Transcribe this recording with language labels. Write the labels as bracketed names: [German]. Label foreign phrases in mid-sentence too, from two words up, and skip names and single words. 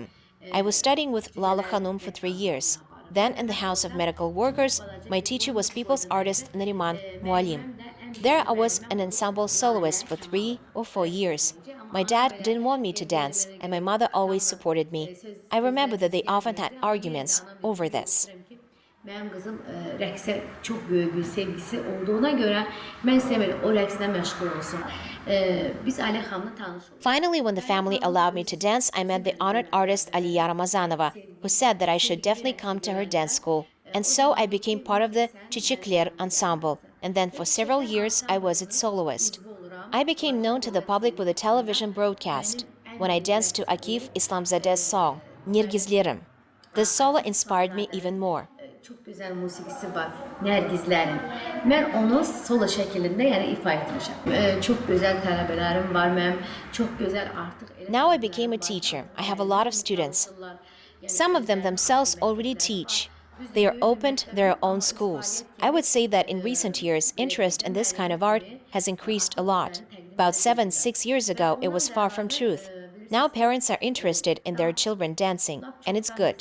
[English] I was studying with Lala Khanum for 3 years. Then, in the House of Medical Workers, my teacher was people's artist Nariman Mualim. There I was an ensemble soloist for 3 or 4 years. My dad didn't want me to dance, and my mother always supported me. I remember that they often had arguments over this. [Turkish] Benim kızım [Azerbaijani] rəqsə çox böyük bir sevgisi olduğuna görə mən istəmirəm o rəqslə məşğul olsun. Biz Ali xanımla tanış olduq. [English] Finally, when the family allowed me to dance, I met the honored artist Aliya Ramazanova, who said that I should definitely come to her dance school. And so I became part of the Çiçekler ensemble, and then for several years I was its soloist. I became known to the public with a television broadcast when I danced to Akif Islamzadeh's song, Nergizlerim. This solo inspired me even more. [Azerbaijani] Çox gözəl musiqisi var, Nərgizlərim. Mən onu solo şəklində, yəni ifa etmişəm. Çox gözəl tələbələrim var mənim, çox gözəl artıq. [English] Now I became a teacher. I have a lot of students. Some of them themselves already teach. They are opened their own schools. I would say that in recent years, interest in this kind of art has increased a lot. About 6 years ago, it was far from truth. Now parents are interested in their children dancing, and it's good.